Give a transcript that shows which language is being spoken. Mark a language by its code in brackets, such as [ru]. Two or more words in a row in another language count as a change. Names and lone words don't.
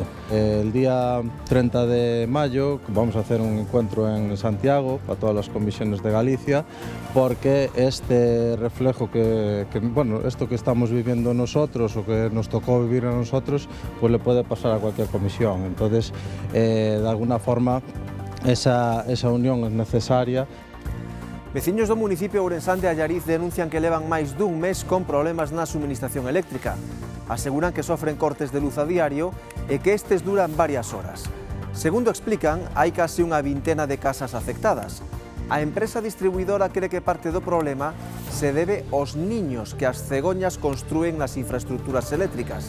[es] El día 30 de mayo vamos a hacer un encuentro en Santiago para todas las comisiones de Galicia, porque este reflejo bueno, esto que estamos viviendo nosotros o que nos tocó vivir a nosotros, pues le puede pasar a cualquier comisión. Entonces, de alguna forma, esa unión es necesaria. [gl] Veciños do municipio ourensán de Allariz denuncian que levan máis dun mes con problemas na suministración eléctrica. Aseguran que sofren cortes de luz a diario e que estes duran varias horas. Segundo explican, hai case unha vintena de casas afectadas. A empresa distribuidora cree que parte do problema se debe aos niños que as cegoñas construen nas infraestructuras eléctricas.